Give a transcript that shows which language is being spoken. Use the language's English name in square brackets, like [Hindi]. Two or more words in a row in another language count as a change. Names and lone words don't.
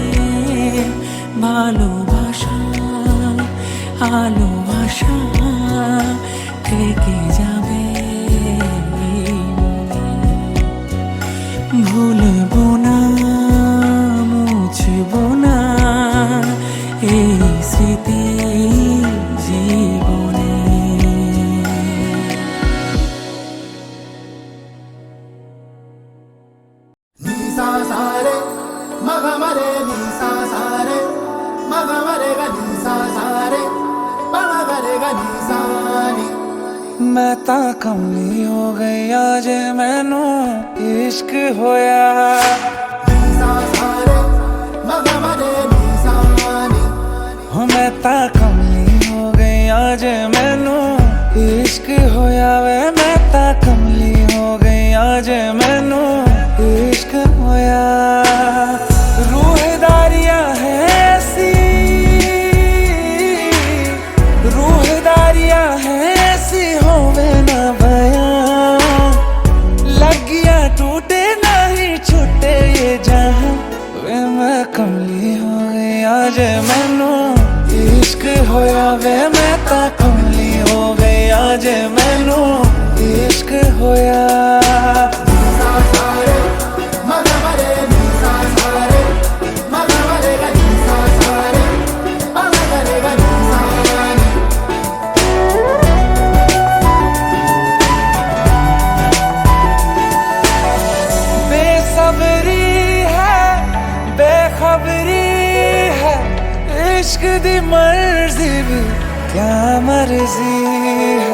[Bangla] ভালোবাসা আলো আশা থেকে যাবে, ভুলবো না, মুছবো না এই স্মৃতি জীবনে। Nisa sare, maga mare nisa sare, maga mare ga nisa sare, maga mare ga nisa ni. [Punjabi] ਮੈਂ ਤਾਂ ਕਮਲੀ ਹੋ ਗਈ ਅੱਜ ਮੈਨੂੰ ਇਸ਼ਕ ਹੋਇਆ। Nisa sare, maga mare nisa ni. ਹੋ ਮੈਂ ਤਾਂ ਕਮਲੀ ਹੋ ਗਈ ਅੱਜ ਮੈਨੂੰ ਇਸ਼ਕ ਹੋਇਆ ਵੇ, ਮੈਂ ਤਾਂ ਕਮਲੀ ਹੋ ਗਈ ਅੱਜ ਮੈਨੂੰ ਇਸ਼ਕ ਹੋਇਆ। ਰੂਹਦਾਰੀਆਂ ਹੈ ਐਸੀ, ਰੂਹਦਾਰੀਆਂ ਹੈ ਐਸੀ ਹੋਵੇ ਨਾ ਬਯਾਂ, ਲੱਗੀਆਂ ਟੁੱਟੇ ਨਹੀਂ ਛੁੱਟੇ ਯੇ ਜਹਾਂ। ਵੇ ਮੈਂ ਕਮਲੀ ਹੋ ਗਈ ਅੱਜ ਮੈਨੂੰ ਇਸ਼ਕ ਹੋਇਆ ਵੇ, ਮੈਂ ਤਾਂ ਕਮਲੀ ਹੋ ਗਈ ਅੱਜ ਮੈਨੂੰ ਇਸ਼ਕ ਹੋਇਆ। Nisa sare, maga mare nisa sare, maga mare ga nisa sare, maga mare ga nisa ni. ਬੇਸਬਰੀ ਹੈ ਬੇਖ਼ਬਰੀ ਹੈ, ਇਸ਼ਕ ਦੀ ਮਰਜ਼ੀ ਭੀ ਕਿਆ ਮਰਜ਼ੀ ਹੈ।